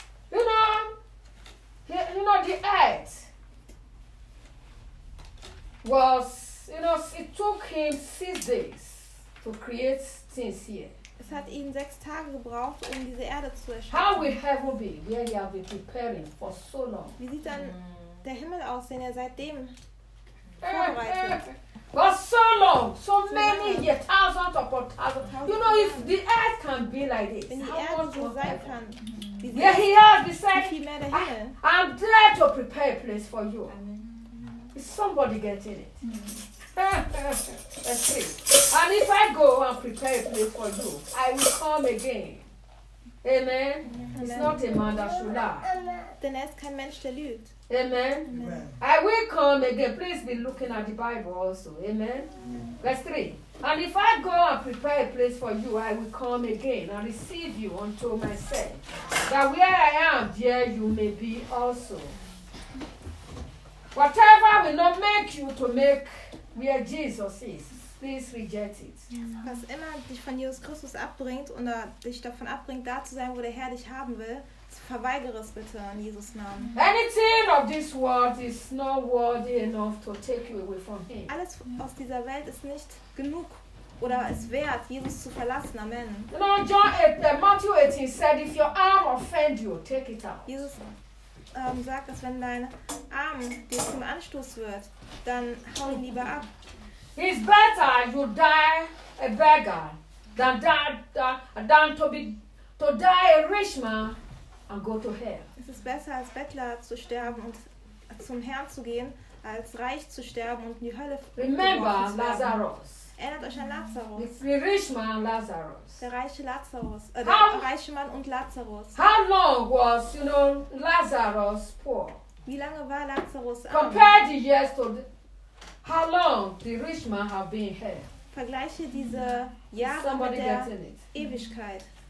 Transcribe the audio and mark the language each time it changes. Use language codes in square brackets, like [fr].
[en] You know the earth was, you know, it took him 6 days to create things here. [de] Es hat ihn 6 Tage gebraucht, um diese Erde zu erschaffen. [en] How will heaven be where he has been preparing for so long? [de] Wie sieht dann der Himmel aus, den er seitdem vorbereitet? [en] For so long, so many years, thousands upon thousands. You know, if the earth can be like this, [de] wenn die Erde so sein kann, [en] yeah, he has decided, I'm there to prepare a place for you. Is somebody getting it? Let's see. And if I go and prepare a place for you, I will come again. Amen. It's not a man that should lie. [de] Denn er ist kein Mensch, der lügt. [en] Amen. I will come again. Please be looking at the Bible also. Amen. Verse 3. And if I go and prepare a place for you, I will come again and receive you unto myself, that where I am, there you may be also. Whatever will not make you to make where Jesus is, please reject it. [de] Was immer dich von Jesus Christus abbringt oder dich davon abbringt, da zu sein, wo der Herr dich haben will, verweigere es bitte in Jesus Namen. [en] Anything of this world is not worthy enough to take you away from him. [de] Alles aus dieser Welt ist nicht genug oder es wert, Jesus zu verlassen. [en] Amen. No, John, Matthew 18 said, if your arm offend you, take it out. [de] Jesus sagt, dass wenn dein Arm dir zum Anstoß wird, dann hau ihn lieber ab. [en] It's better you die a beggar than to die a rich man and go to hell. [de] Es ist besser als Bettler zu sterben und zum Herrn zu gehen, als reich zu sterben und in die Hölle zu gehen. [en] Remember Lazarus. [de] Erinnert euch an Lazarus. [en] The rich man Lazarus. [de] Der reiche Lazarus. Reiche Mann und Lazarus. [en] How long was, you know, Lazarus poor? [de] Wie lange war Lazarus arm? [en] Compared the years to how long the rich man have been here. [de] Vergleiche diese Jahre mit der Ewigkeit.